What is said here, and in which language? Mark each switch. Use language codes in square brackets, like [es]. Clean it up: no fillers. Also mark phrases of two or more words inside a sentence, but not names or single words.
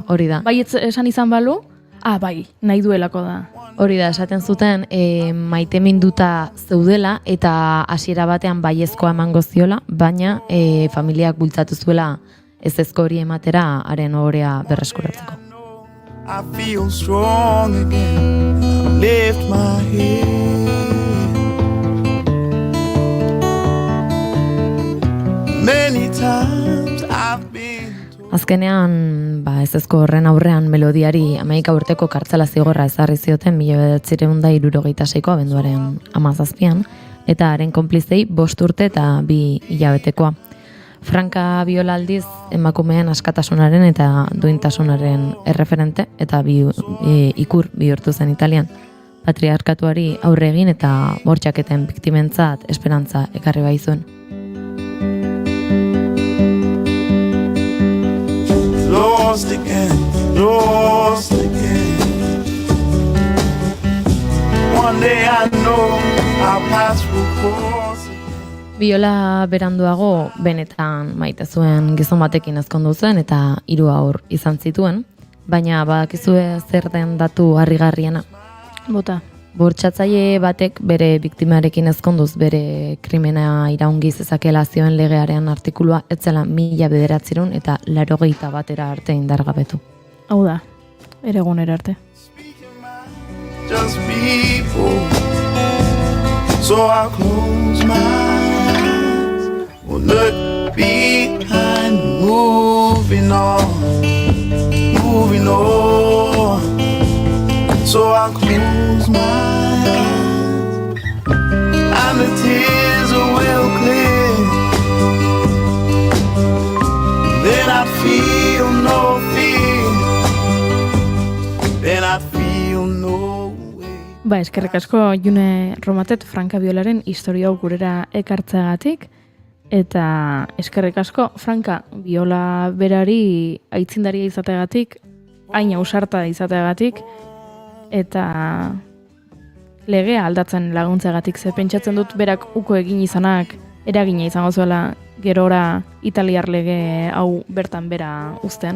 [eu] Hori da. Bai, esan izan balu, bai, nahi duelako da. Hori da, esaten zuten maiteminduta zeudela eta hasiera batean baiezkoa emango ziola, baina familiak bultzatu zuela ezezko hori ematera haren ohorea berreskuratzeko. [en] I feel strong again, lift my head. Many times I've been [eu] Azkenean, ezezko horren aurrean melodiari 11 urteko kartzela zigorra ezarri zioten 1976ko abenduaren 17an, eta haren konplizei 5 urte eta 2 hilabetekoa. Franka Viola aldiz emakumeen askatasunaren eta duintasunaren erreferente eta ikur bihurtu zen Italian. Patriarkatuari aurre egin eta bortxaketen biktimentzat esperantza ekarri baizuen. [en] lost again, lost again. One day I know our paths will cross. [eu] Viola beranduago benetan maite zuen gizon batekin ezkondu zen eta 3 haur izan zituen, baina badakizue zer den datu harrigarriena. Bota. Bortxatzaile batek bere biktimarekin ezkonduz bere krimena iraungi zezakela zioen legearen artikulua etzela 1981 arte indargabetu. Hau da, ere egunera arte. [en] just people. So I'll close my eyes, will look behind, moving on, moving on. So I'll close my eyes, and the tears will clear. Then I feel no fear, then I feel no way. [eu] Eskerrik asko June Romatet Franka Biolaren historia hau gurera ekartzeagatik, eta eskerrik asko Franka Biola berari aitzindaria izateagatik, hain ausarta izateagatik, eta legea aldatzen laguntzeagatik, ze pentsatzen dut berak uko egin izanak eragina izango zuela gerora italiar lege hau bertan bera uzten.